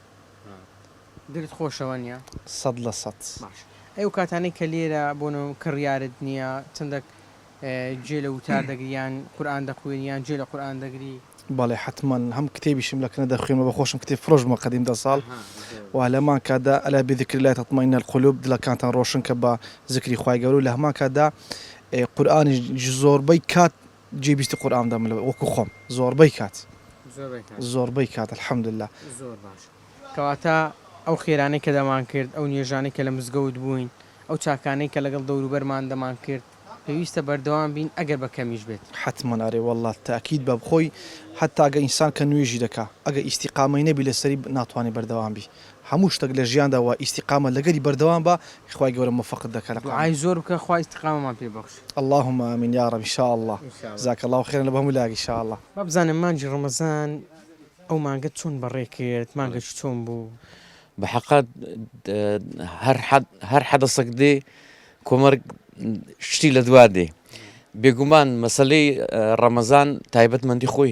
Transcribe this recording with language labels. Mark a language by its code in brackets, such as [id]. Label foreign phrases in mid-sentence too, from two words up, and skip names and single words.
[ckb] دلت خۆشەوە نییە 100%. باش ئەو کاتانەی کە لێرە بۆنەوە کڕیارت نییە چەندێک جێ لە وتار دەگریان قورئان دەخوێنیان جێ لە قورئان دەگری بەڵێ حتما هەم کتێبیشم لەکنە دەخوێنەوە بەخۆشم کتێب فرۆژمە قەدیم 10 ساڵ و لەمان کادا [ar] ئەلا بذکر الله تطمئن القلوب [ckb] دڵەکانتان ڕۆشن کە بە ذکری خوای گەورە و لە هەمان کادا قورئانی زۆربەی کات جێبیستی قورئان دەمەوە وەکو خۆم زۆربەی کات [ar] الحمد لله. [ckb] زۆر باش کەواتە ئەو خێرانەی کە دەمان کرد ئەو نوێژانەی کە لە مزگەوت بووین ئەو چاکانەی کە لەگەڵ دەوروبەرمان دەمان کرد پێویستە بەردەوام بین ئەگەر بە کەمیش بێت حتما ئەرێ والله تاکید بە بخۆی حتا ئەگە ئینسان کە نوێژی دەکا ئەگە ئیستیقامەی نەبی لەسەری ناتوانێت بەردەوام بی هەموو شتێک لە ژیانداوە ئیستیقامە لەگەری بەردەوام بە خوای گەورە موفقت دەکات لە دوعای زۆر بکە خوای ئیستیقامەمان پێ بەخش [ar] اللهم آمين يا رب إن شاء الله. جزاك الله خيرا [ckb] لە بەهەموو لاگ [ar] إن شاء الله. [ckb] با بزانم مانجی ڕەمەزان ئەو مانگەت چۆن بەڕێ کرد مانگەش چۆن بوو بحقات هەر حەدەسەک دێ کۆمەرگ شتی لە دوا دێ بێگومان مەسەلەی ڕەمەزان تایبەتمەندی خۆی